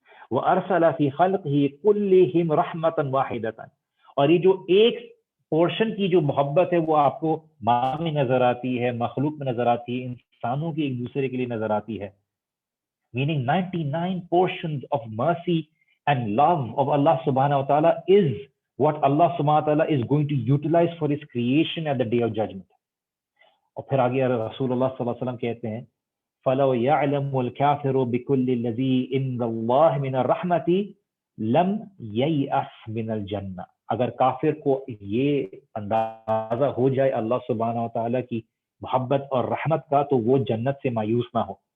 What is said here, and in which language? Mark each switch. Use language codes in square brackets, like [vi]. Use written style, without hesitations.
[ar] وَأَرْسَلَ فِي خَلْقِهِ كُلِّهِمْ رَحْمَةً وَاحِدَةً, [ur] اور یہ جو ایک پورشن کی جو محبت ہے وہ آپ کو ماں میں نظر آتی ہے, مخلوق میں نظر آتی ہے, انسانوں کی ایک دوسرے کے لیے نظر آتی ہے. [en] Meaning 99 portions of mercy and love of Allah subhanahu wa ta'ala is what Allah subhanahu wa ta'ala is going to utilize for his creation at the day of judgment. [ur] اور پھر آگے رسول اللہ صلی اللہ علیہ وسلم کہتے ہیں [ar] فَلَوْ يَعْلَمُ الْكَافِرُ بِكُلِّ الَّذِي عِنْدَ اللَّهِ مِنَ الرَّحْمَةِ لَمْ يَيْأَسْ مِنَ الْجَنَّةِ, [ur] اگر کافر کو یہ اندازہ ہو جائے اللہ سبحانہ و تعالیٰ کی محبت اور رحمت کا, تو وہ جنت سے مایوس نہ ہو.